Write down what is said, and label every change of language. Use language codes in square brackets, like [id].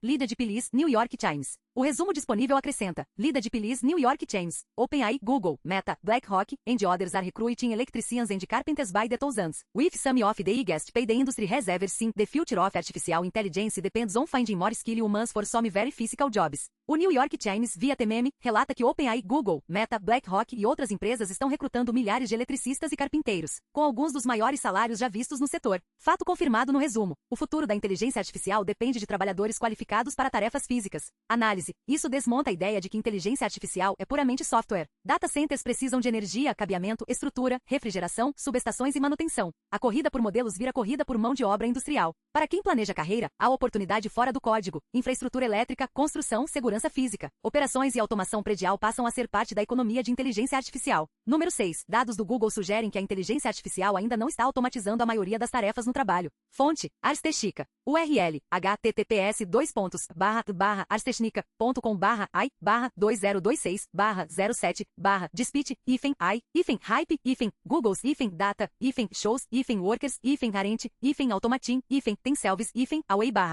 [pt] Lida de Pilis, New York Times. O resumo disponível acrescenta: Lida de Pilis, New York Times. [en] OpenAI, Google, Meta, BlackRock and others are recruiting electricians and carpenters by the thousands, with some of the highest paid the industry has ever seen. The future of artificial intelligence depends on finding more skilled humans for some very physical jobs. [pt] O New York Times, via TMM, relata que OpenAI, Google, Meta, BlackRock e outras empresas estão recrutando milhares de eletricistas e carpinteiros, com alguns dos maiores salários já vistos no setor. Fato confirmado no resumo: o futuro da inteligência artificial depende de trabalhadores qualificados para tarefas físicas. Análise: isso desmonta a ideia de que inteligência artificial é puramente software. Data centers precisam de energia, cabeamento, estrutura, refrigeração, subestações e manutenção. A corrida por modelos vira corrida por mão de obra industrial. Para quem planeja carreira, há oportunidade fora do código. Infraestrutura elétrica, construção, segurança física, operações e automação predial passam a ser parte da economia de inteligência artificial. Número 6. Dados do Google sugerem que a inteligência artificial ainda não está automatizando a maioria das tarefas no trabalho. Fonte: Ars Technica. URL: [en] https://ai/2026/07/dispute-ai-hype Google's data shows workers parent automatin themselves away.